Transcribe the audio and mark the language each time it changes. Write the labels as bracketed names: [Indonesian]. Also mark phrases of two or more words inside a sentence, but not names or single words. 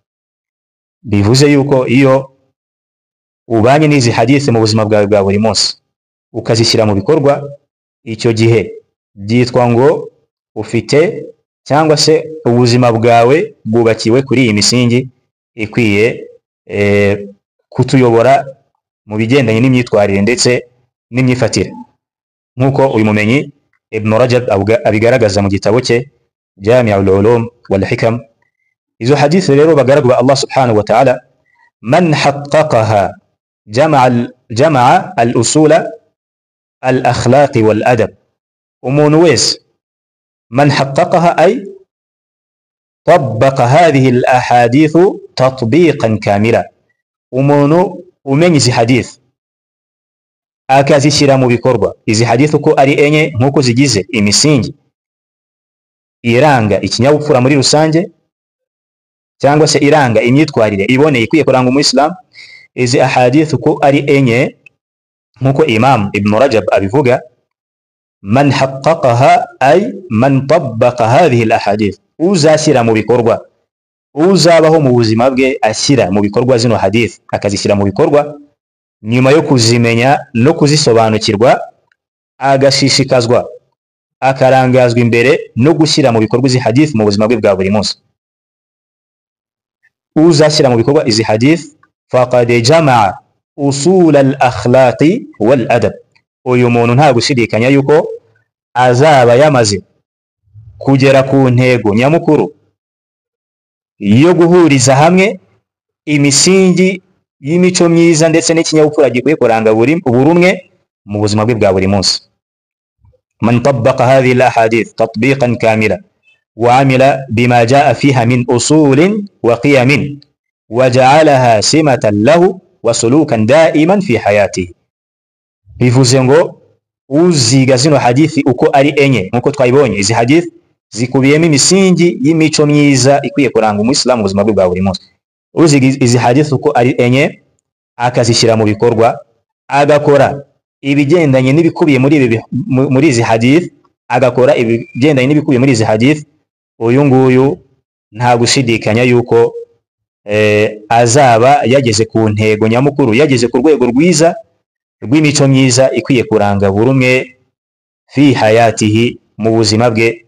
[Kinyarwanda] Bivuze yuko iyo ubanye n'izi hadith mu buzima bwawe bwa buri munsi ukazishyira mu bikorwa, icyo gihe byitwa ngo ufite cyangwa se ubuzima bwawe bwubakiwe kuri iyi misingi ikwiye kutuyobora mu bigendanye n'imyitwarire ndetse n'imyifatire, nkuko uyu mumenyi Ibn Rajab abigaragaza mu gitabo cye Jami'ul Ulum wal Hikam. Izo hadith rero bagaragwa [Arabic] الله سبحانه وتعالى من حققها جمع الأصول الأخلاق والأدب. [Kinyarwanda] Umuntu wese [Arabic] من حققها أي طبق هذه الأحاديث تطبيقا كاملا. [Kinyarwanda] Umuntu umenye izi hadith akazishyira mu bikorwa, izi hadith uko ari enye nkuko zigize imisingi iranga ikinyabupfura muri rusange cyangwa se iranga imyitwarire iboneye ikwiye kuranga umuyisilamu. Izi ahadith uko ari enye nkuko Imam Ibn Rajab abivuga, [Arabic] من حققها أي من طبق هذه الأحاديث, [Kinyarwanda] uzashyira mu bikorwa, uzabaho mu buzima bwe ashyira mu bikorwa zino hadith, akazishyira mu bikorwa nyuma yo kuzimenya no kuzisobanukirwa, agashishikazwa akarangazwa imbere no gushyira mu bikorwa izi hadith mu buzima bwe bwa buri munsi. Uzashyira mu bikorwa izi hadith [Arabic] فقد جمع أصول الأخلاق والأدب. [Kinyarwanda] Uyu muntu nta gushidikanya yuko azaba yamaze kugera ku ntego nyamukuru yo guhuriza hamwe imisingi y'imico myiza ndetse n'ikinyabupfura gikwiye kuranga buri umwe mu buzima bwe bwa buri munsi. [Arabic] من طبق هذه الأحاديث تطبيقا كاملا, وعمل بما جاء فيها من أصول وقيم وجعلها سمة له وسلوكا دائما في حياته. [Kinyarwanda] bivuze ngo uziga zino hadithi uko ari enye nkuko twayibonye. Izi hadithi zikubiyemo imisingi y'imico myiza ikwiye kuranga umuyisilamu ubuzima bwe bwa buri munsi. Uziga izi hadithi uko ari enye akazishyira mu bikorwa, agakora ibigendanye n'ibikubiye muri izi hadithi, agakora ibigendanye n'ibikubiye muri izi hadithi, uyu nguyu nta gushidikanya yuko azaba yageze ku ntego nyamukuru, yageze ku rwego rwiza rw'imico myiza ikwiye kuranga buri umwe [Arabic] في حياته, [Kinyarwanda] mu buzima bwe.